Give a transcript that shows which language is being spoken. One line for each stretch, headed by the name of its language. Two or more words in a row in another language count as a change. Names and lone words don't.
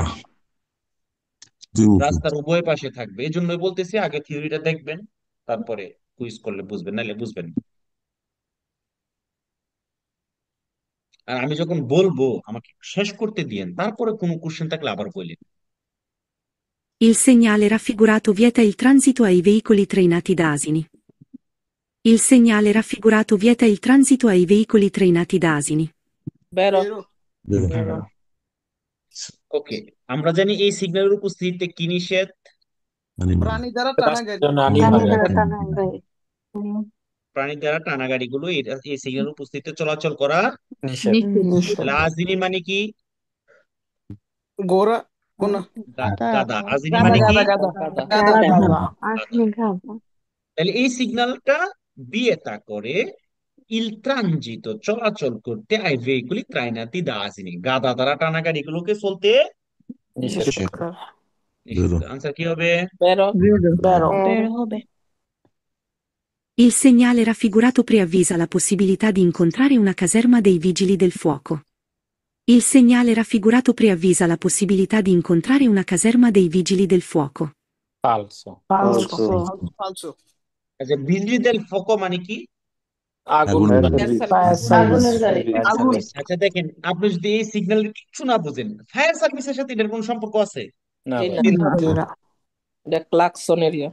Bangla: রাস্তার উভয় পাশে থাকবে। এই জন্য বলতেছি আগে থিওরিটা দেখবেন, তারপরে কুইজ করলে বুঝবেন, নাহলে বুঝবেন না। আর আমি যখন বলবো আমাকে শেষ করতে দিয়েন, তারপরে কোনো কোশ্চেন থাকলে আবার বললেন।
Italian: Il segnale raffigurato vieta il transito ai veicoli trainati da asini. Il segnale raffigurato vieta il transito ai veicoli trainati da asini.
Bangla: বেরো। ওকে, আমরা জানি এই সিগন্যালের উপস্থিতিতে কি নিষেধ? প্রাণী দ্বারা টানা গাড়ি। প্রাণী দ্বারা টানা গাড়ি। প্রাণী দ্বারা টানা গাড়িগুলো এই সিগন্যালের উপস্থিতিতে চলাচল করা নিষেধ। তাহলে আজিনি মানে কি? গোরা কোনা গাদা। আজিনি গাদা মানে কি? গাদা গাদা গাদা গাদা গাদা। আসলে গাধা। তাহলে এই সিগন্যালটা বিয়েতা করে
Italian: il transit
Bangla: চলাচল করতে
Italian: ai veicoli trainati da asini,
Bangla: গাদা দ্বারা টানা গাড়িগুলোকে চলতে নিষেধ করা। নিষিদ্ধ। আনসার কি হবে? বেরো। বেরো। হবে।
Italian: Il segnale raffigurato preavvisa la possibilità di incontrare una caserma dei vigili del fuoco. Il segnale raffigurato preavvisa la possibilità di incontrare una caserma dei vigili del fuoco.
Bangla: ফালসো। ফালসো। ফালসো। আচ্ছা,
Italian: vigili del fuoco
Bangla: মানে কি? আগুন ফায়ার সার্ভিস। আগুন। আচ্ছা দেখেন, আপনি যদি এই সিগন্যালের কিছু না বুঝেন, ফায়ার সার্ভিসের সাথে এটার কোনো সম্পর্ক আছে? না জি ভাই, না। জি না। এটা ক্লাকসন এরিয়া।